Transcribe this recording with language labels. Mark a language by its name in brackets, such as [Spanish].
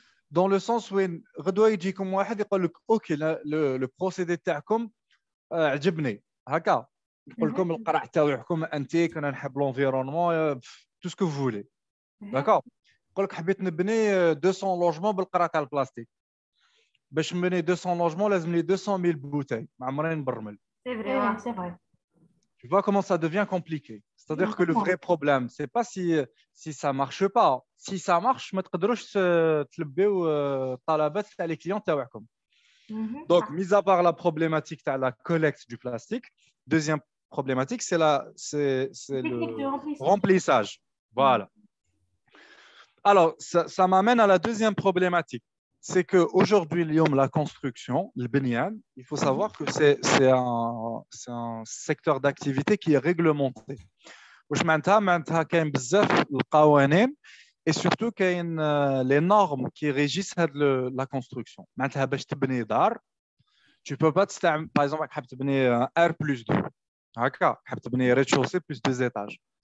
[French] dans le sens où [Arabic] غدوه يجيكم واحد يقول لك اوكي [French] le procédé [Arabic] تاعكم عجبني هكا نقول لكم القرع تاعكم انتيك انا نحب [French] l'environnement tout ce que vous voulez d'accord [Arabic] يقول لك حبيت نبني 200 لوجمون بالقرع تاع البلاستيك باش نبني 200 لوجمون لازم لي 200,000 بوتاي ما عمري نبرمل [French] C'est vrai, c'est vrai. tu vois comment ça devient compliqué c'est-à-dire que le vrai problème c'est pas si ça marche pas si ça marche [Arabic] ما تقدروش تلبيو الطلبات تاع [French] les clients [Arabic] تاعكم [French] donc mis à part la problématique de la collecte du plastique deuxième problématique c'est le remplissage voilà alors ça m'amène à la deuxième problématique c'est qu'aujourd'hui, la construction, le binyan, il faut savoir que c'est un secteur d'activité qui est réglementé. [Arabic] واش معناتها كاين بزاف القوانين [French] et surtout [Arabic] كاين [French] les normes qui régissent la construction. [Arabic] معناتها باش تبني دار [French] tu peux pas [Arabic] تستعمل [French] par exemple حاب تبني R plus 2 [Arabic] هكا حاب تبني [French] rez-de-chaussée plus 2 étages